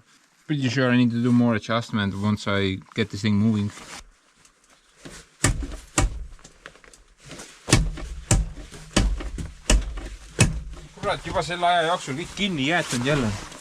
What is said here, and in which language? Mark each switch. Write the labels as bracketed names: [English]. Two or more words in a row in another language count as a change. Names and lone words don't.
[English] Pretty sure I need to do more adjustment once I get this thing moving. [Estonian] Kurat, juba selle aja jooksul kõik kinni jäetud jälle.